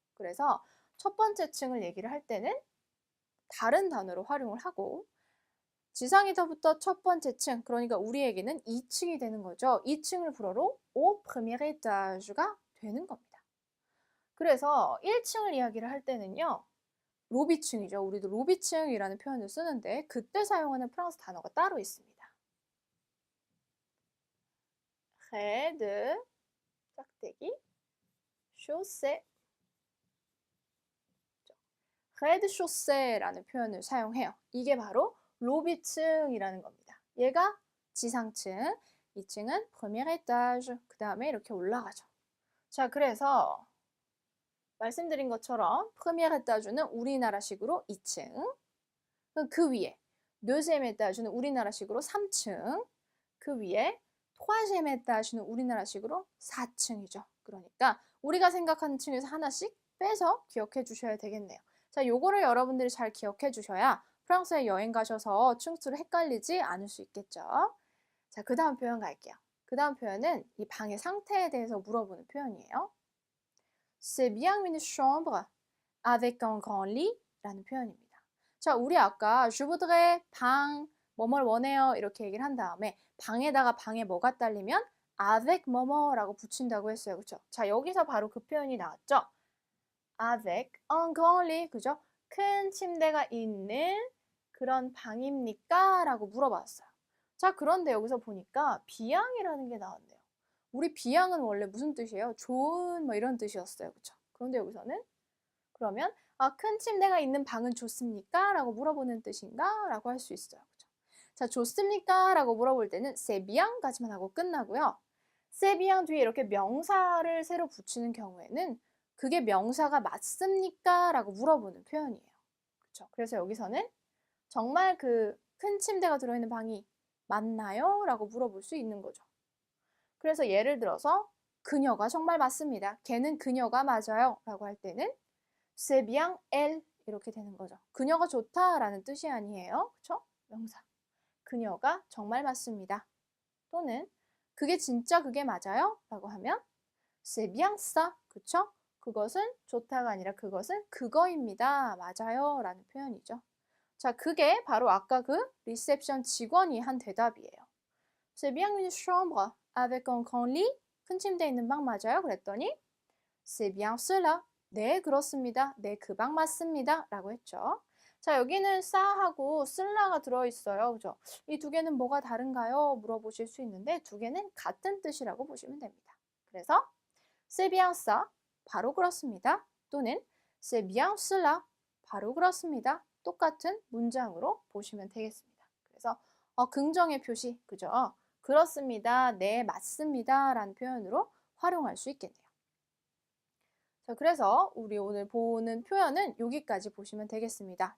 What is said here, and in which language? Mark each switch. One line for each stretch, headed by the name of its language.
Korean: 그래서 첫 번째 층을 얘기를 할 때는 다른 단어로 활용을 하고 지상에서부터 첫 번째 층, 그러니까 우리에게는 2층이 되는 거죠. 2층을 불어로 au premier étage가 되는 겁니다. 그래서 1층을 이야기를 할 때는요. 로비층이죠. 우리도 로비층이라는 표현을 쓰는데 그때 사용하는 프랑스 단어가 따로 있습니다. rez de 짝대기 chaussée rez de chaussé라는 표현을 사용해요. 이게 바로 로비층이라는 겁니다. 얘가 지상층, 2층은 premier étage, 그 다음에 이렇게 올라가죠. 자, 그래서 말씀드린 것처럼 프리미ère étage는 우리나라식으로 2층, 그 위에 deuxième étage는 우리나라식으로 3층, 그 위에 troisième étage는 우리나라식으로 4층이죠. 그러니까 우리가 생각하는 층에서 하나씩 빼서 기억해 주셔야 되겠네요. 자, 요거를 여러분들이 잘 기억해 주셔야 프랑스에 여행 가셔서 충수를 헷갈리지 않을 수 있겠죠. 자, 그 다음 표현 갈게요. 그 다음 표현은 이 방의 상태에 대해서 물어보는 표현이에요.
French: C'est bien une chambre avec un grand lit
Korean: 라는 표현입니다. 자, 우리 아까 Je voudrais 방 뭐뭘 원해요 이렇게 얘기를 한 다음에 방에다가 방에 뭐가 딸리면 avec 뭐뭐라고 붙인다고 했어요. 그쵸? 자, 여기서 바로 그 표현이 나왔죠. avec un grand lit, 그죠? 큰 침대가 있는 그런 방입니까? 라고 물어봤어요. 자, 그런데 여기서 보니까 비양이라는 게 나왔네요. 우리 비양은 원래 무슨 뜻이에요? 좋은 뭐 이런 뜻이었어요. 그쵸? 그런데 여기서는 그러면 큰 침대가 있는 방은 좋습니까? 라고 물어보는 뜻인가? 라고 할 수 있어요. 그쵸? 자, 좋습니까? 라고 물어볼 때는 c'est bien까지만 하고 끝나고요. c'est bien 뒤에 이렇게 명사를 새로 붙이는 경우에는 그게 명사가 맞습니까? 라고 물어보는 표현이에요. 그쵸? 그래서 여기서는 정말 그 큰 침대가 들어있는 방이 맞나요? 라고 물어볼 수 있는 거죠. 그래서 예를 들어서 그녀가 정말 맞습니다. 걔는 그녀가 맞아요. 라고 할 때는
French: c'est bien elle
Korean: 이렇게 되는 거죠. 그녀가 좋다라는 뜻이 아니에요. 그쵸? 명사. 그녀가 정말 맞습니다. 또는 그게 진짜 그게 맞아요? 라고 하면
French: c'est bien ça.
Korean: 그쵸? 그것은 좋다가 아니라 그것은 그거입니다. 맞아요. 라는 표현이죠. 자, 그게 바로 아까 그 리셉션 직원이 한 대답이에요.
French: C'est bien une chambre avec un grand lit.
Korean: 큰 침대 있는 방 맞아요? 그랬더니
French: C'est bien cela.
Korean: 네, 그렇습니다. 네, 그 방 맞습니다. 라고 했죠. 자, 여기는 싸하고 쓸라가 들어있어요. 그죠? 이 두 개는 뭐가 다른가요? 물어보실 수 있는데 두 개는 같은 뜻이라고 보시면 됩니다.
French: 그래서 C'est bien ça.
Korean: 바로 그렇습니다. 또는
French: C'est bien cela.
Korean: 바로 그렇습니다. 똑같은 문장으로 보시면 되겠습니다. 그래서 긍정의 표시, 그죠? 그렇습니다. 네, 맞습니다. 라는 표현으로 활용할 수 있겠네요. 자, 그래서 우리 오늘 보는 표현은 여기까지 보시면 되겠습니다.